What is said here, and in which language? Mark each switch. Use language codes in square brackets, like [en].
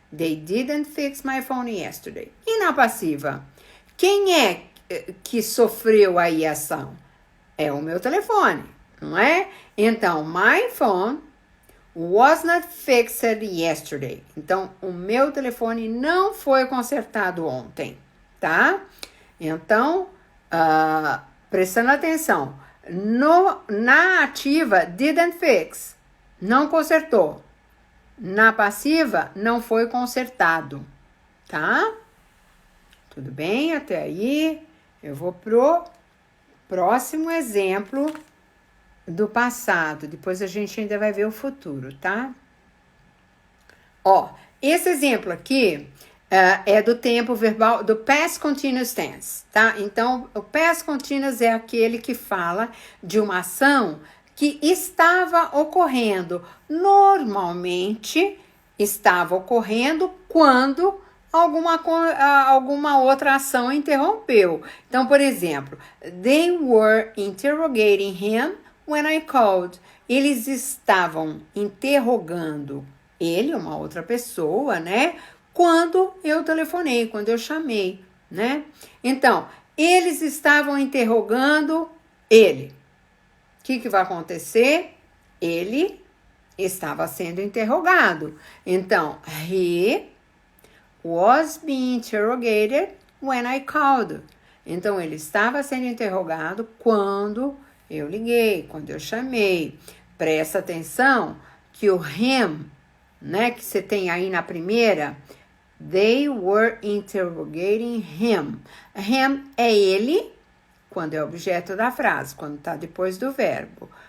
[en] They didn't fix my phone yesterday. [pt] E na passiva? Quem é que sofreu aí a ação? É o meu telefone, não é? [en] Então, my phone was not fixed yesterday. [pt] Então, o meu telefone não foi consertado ontem, tá? Então, prestando atenção, na ativa, [en] didn't fix, [pt] não consertou. Na passiva, não foi consertado, tá? Tudo bem? Até aí, eu vou pro próximo exemplo do passado. Depois a gente ainda vai ver o futuro, tá? Ó, esse exemplo aqui é do tempo verbal, do past continuous tense, tá? Então, o past continuous é aquele que fala de uma ação que estava ocorrendo. Normalmente, estava ocorrendo quando alguma outra ação interrompeu. [en] Então, por exemplo, they were interrogating him when I called. [pt] Eles estavam interrogando ele, uma outra pessoa, né? Quando eu telefonei, quando eu chamei, né? Então, eles estavam interrogando ele. O que vai acontecer? Ele estava sendo interrogado. [en] Então, he was being interrogated when I called. [pt] Então, ele estava sendo interrogado quando eu liguei, quando eu chamei. Presta atenção que o him, né, que você tem aí na primeira, [en] they were interrogating him. [pt] Him é ele, quando é objeto da frase, quando está depois do verbo.